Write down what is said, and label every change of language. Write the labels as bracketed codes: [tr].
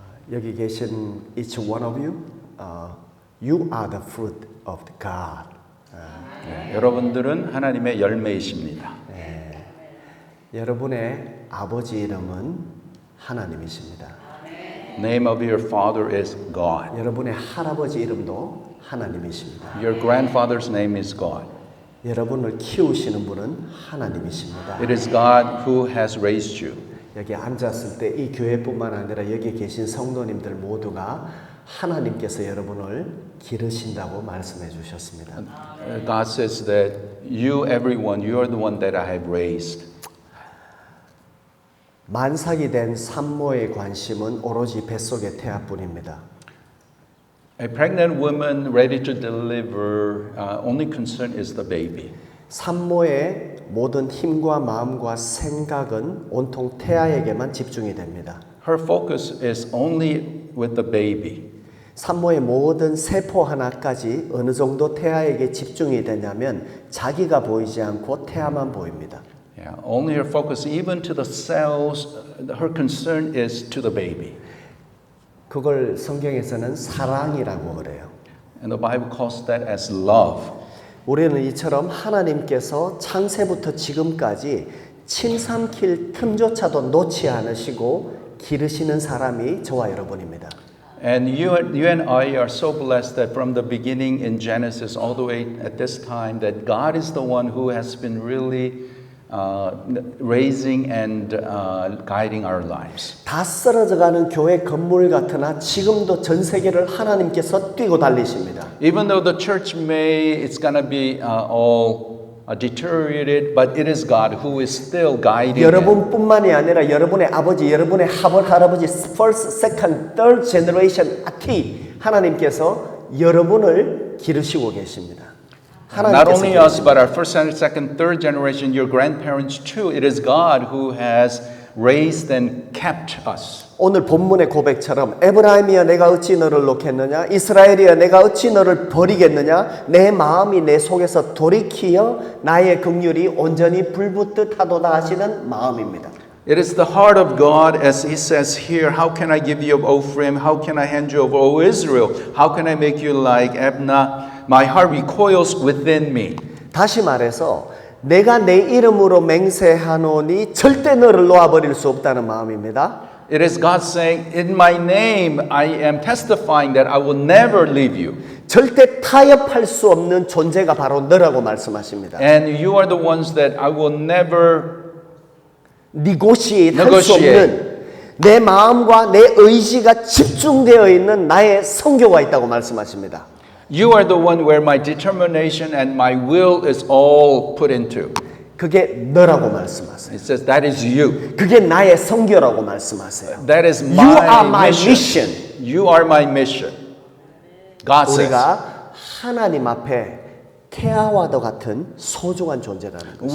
[ko] 여기 계신 [en] each one of you, you are the fruit of God. [ko] 여러분들은 하나님의 열매이십니다. 여러분의 아버지 이름은 하나님이십니다. [en] Name of your father is God. [ko] 여러분의 할아버지 이름도 하나님이십니다. [en] Your grandfather's name is God. [ko] 여러분을 키우시는 분은 하나님이십니다. [en] It is God who has raised you. [ko] 여기 앉았을 때 이 교회뿐만 아니라 여기 계신 성도님들 모두가 하나님께서 여러분을 기르신다고 말씀해 주셨습니다. [en] God says that you, everyone, you are the one that I have raised. [ko] 만삭이 된 산모의 관심은 오로지 뱃속의 태아뿐입니다. [en] A pregnant woman ready to deliver, only concern is the baby. [ko] 산모의 모든 힘과 마음과 생각은 온통 태아에게만 집중이 됩니다. [en] Her focus is only with the baby. [ko] 산모의 모든 세포 하나까지 어느 정도 태아에게 집중이 되냐면 자기가 보이지 않고 태아만 보입니다. [en] Yeah, only her focus, even to the cells, her concern is to the baby. [ko] 그걸 성경에서는 사랑이라고 그래요. [en] And the Bible calls that as love. [ko] 우리는 이처럼 하나님께서 창세부터 지금까지 침 삼킬 틈조차도 놓지 않으시고 기르시는 사람이 저와 여러분입니다. [en] And you and I are so blessed that from the beginning in Genesis all the way at this time that God is the one who has been really raising and guiding our lives. [ko] 다 쓰러져가는 교회 건물 같으나 지금도 전 세계를 하나님께서 뛰고 달리십니다. [en] Even though the church it's gonna be all deteriorated, but it is God who is still guiding. [ko] 여러분뿐만이 아니라 여러분의 아버지, 여러분의 할아버지, [en] first, second, third generation [ko] 아티 하나님께서 여러분을 기르시고 계십니다. [en] Not only us, but our first, second, third generation, your grandparents too. It is God who has raised and kept us. [ko] 오늘 본문의 고백처럼 에브라임이여 내가 어찌 너를 놓겠느냐 이스라엘이여 내가 어찌 너를 버리겠느냐 내 마음이 내 속에서 돌이키어 나의 긍휼이 온전히 불붙듯 하도다 하시는 마음입니다. [en] It is the heart of God, as He says here, how can I give you of Ephraim? How can I hand you over, O Israel? How can I make you like Abna? My heart recoils within me. [ko] 다시 말해서 내가 내 이름으로 맹세하노니 절대 너를 놓아버릴 수 없다는 마음입니다. [en] It is God saying, in my name I am testifying that I will never leave you. [ko] 절대 타협할 수 없는 존재가 바로 너라고 말씀하십니다. [en] And you are the ones that I will never [ko] negotiate 할 수 없는 내 마음과 내 의지가 집중되어 있는 나의 성교가 있다고 말씀하십니다. [en] You are the one where my determination and my will is all put into. [ko] 그게 너라고 말씀하세요. [en] It says that is you. [ko] 그게 나의 성교라고 말씀하세요. [en] That is You are my my mission. You are my mission. God says. [ko] 우리가 하나님 앞에 태아와도 같은 소중한 존재라는 것입니다.